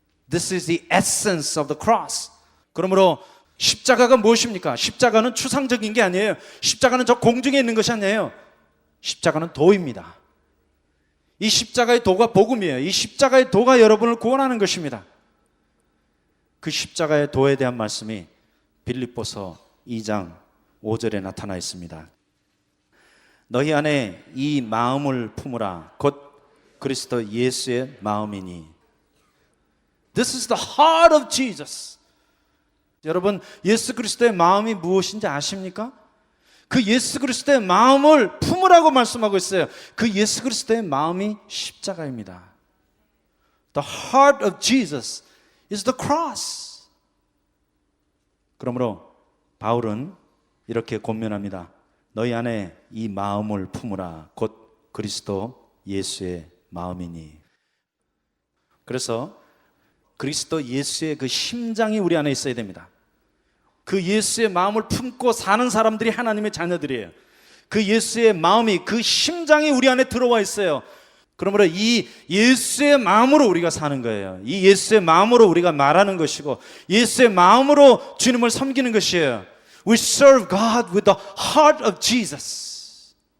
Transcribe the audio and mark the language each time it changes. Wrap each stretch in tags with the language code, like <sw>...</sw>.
<en>This is the essence of the cross.</en> <ko>그러므로 십자가가 무엇입니까? 십자가는 추상적인 게 아니에요. 십자가는 저 공중에 있는 것이 아니에요. 십자가는 도입니다. 이 십자가의 도가 복음이에요. 이 십자가의 도가 여러분을 구원하는 것입니다. 그 십자가의 도에 대한 말씀이 빌립보서 2장 5절에 나타나 있습니다. 너희 안에 이 마음을 품으라. 곧 그리스도 예수의 마음이니.</ko> <en>This is the heart of Jesus.</en> <ko>여러분, 예수 그리스도의 마음이 무엇인지 아십니까? 그 예수 그리스도의 마음을 품으라고 말씀하고 있어요. 그 예수 그리스도의 마음이 십자가입니다.</ko> <en>The heart of Jesus is the cross.</en> <ko>그러므로 바울은 이렇게 권면합니다. 너희 안에 이 마음을 품으라. 곧 그리스도 예수의 마음이니. 그래서 그리스도 예수의 그 심장이 우리 안에 있어야 됩니다. 그 예수의 마음을 품고 사는 사람들이 하나님의 자녀들이에요. 그 예수의 마음이, 그 심장이 우리 안에 들어와 있어요. 그러므로 이 예수의 마음으로 우리가 사는 거예요. 이 예수의 마음으로 우리가 말하는 것이고, 예수의 마음으로 주님을 섬기는 것이에요.</ko> <en>We serve God with the heart of Jesus.</en>